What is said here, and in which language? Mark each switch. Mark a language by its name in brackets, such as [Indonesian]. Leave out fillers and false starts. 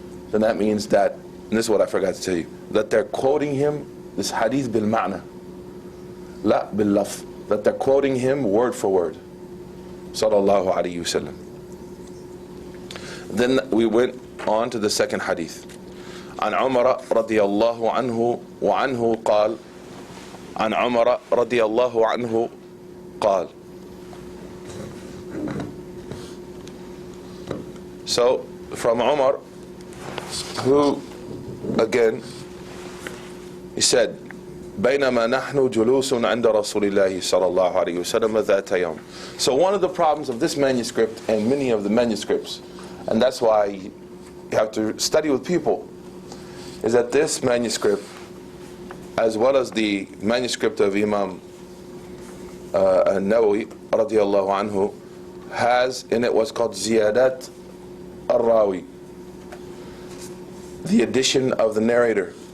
[English] Then that means that, and this is what I forgot to tell you, that they're quoting him, this hadith [Arabic] bil ma'na, la bil lafz, [English] that they're quoting him word for word, sallallahu alaihi wasallam. Then we went on to the second hadith. [Arabic] عن عمر رضي الله عنه وعنه قال عن عمر رضي الله عنه قال. [English] So from Umar, who again, he said, [Arabic] بينما نحن جلوس عند رسول الله صلى الله عليه وسلم ذات يوم. [English] So one of the problems of this manuscript and many of the manuscripts, and that's why you have to study with people, is that this manuscript, as well as the manuscript of Imam Nawawi radiyallahu anhu, has in it what's called Ziyadat al-Rawi, the addition of the narrator.